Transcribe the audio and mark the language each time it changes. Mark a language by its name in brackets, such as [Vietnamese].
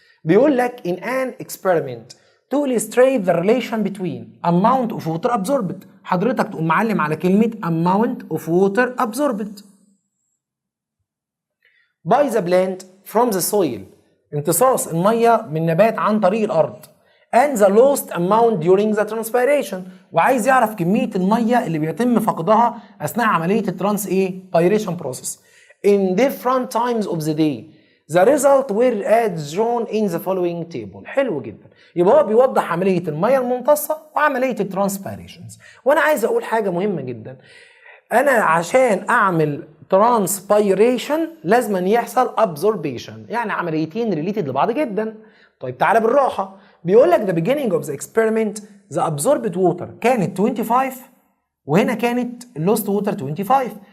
[Arabic] بيقول لك [English] in an experiment to illustrate the relation between amount of water absorbed. [Arabic] حضرتك تقوم معلم على كلمة [English] amount of water absorbed by the plant from the soil. [Arabic] امتصاص المية من نبات عن طريق الأرض. [English] and the lost amount during the transpiration. [Arabic] وعايز يعرف كمية المية اللي بيتم فقدها أثناء عملية الترانسبيريشن [English] process in different times of the day. The result were as shown in the following table. [Arabic] حلو جدا. يبقى هو بيوضح عملية المية الممتصة وعملية الترانسبيريشنز. وأنا عايز أقول حاجة مهمة جدا. أنا عشان أعمل ترانسبيريشن لازم يحصل absorption، يعني عمليتين ريليتد لبعض جدا. طيب تعالى بالراحة. بيقول لك [English] the beginning of the experiment the absorbed water [Arabic] كانت 25 وهنا كانت [English] lost water 25.